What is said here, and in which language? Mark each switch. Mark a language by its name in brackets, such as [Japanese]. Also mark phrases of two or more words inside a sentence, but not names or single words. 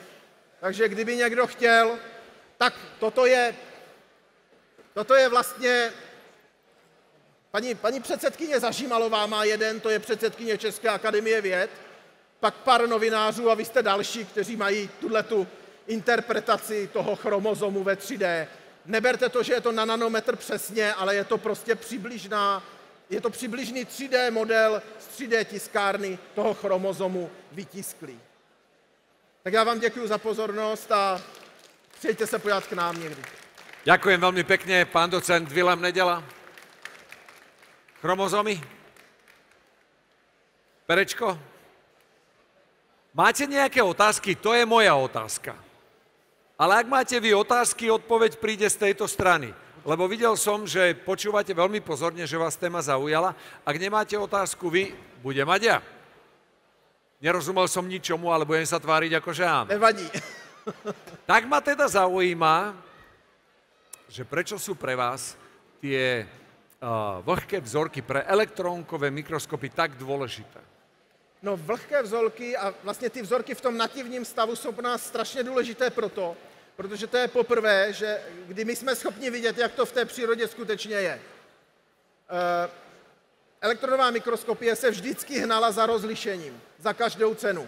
[Czech] Takže kdyby někdo chtěl, tak toto je vlastně, paní předsedkyně Zažímalová má jeden, to je předsedkyně České akademie věd, pak pár novinářů a vy jste další, kteří mají tuhletu interpretaci toho chromozomu ve 3D. Neberte to, že je to na nanometr přesně, ale je to prostě přibližný 3D model z 3D tiskárny toho chromozomu vytisklý. Tak já vám děkuji za pozornost a přijďte se podívat k nám někdy. [Slovak] Ďakujem veľmi pekne, pán docent Vilém Nedela. Chromozomy? Perečko? Máte nejaké otázky? To je moja otázka. Ale ak máte vy otázky, odpoveď príde z tejto strany. Lebo videl som, že počúvate veľmi pozorne, že vás téma zaujala. Ak nemáte otázku vy, budem mať ja. Nerozumel som ničomu, ale budem sa tváriť ako že áno. Nevadí. Tak ma teda zaujíma, že prečo sú pre vás tie vlhké vzorky pre elektrónkové mikroskopy tak dôležité? [Czech] No, vlhké vzorky a vlastně ty vzorky v tom nativním stavu jsou pro nás strašně důležité protože to je poprvé, že kdy my jsme schopni vidět, jak to v té přírodě skutečně je. Elektronová mikroskopie se vždycky hnala za rozlišením, za každou cenu.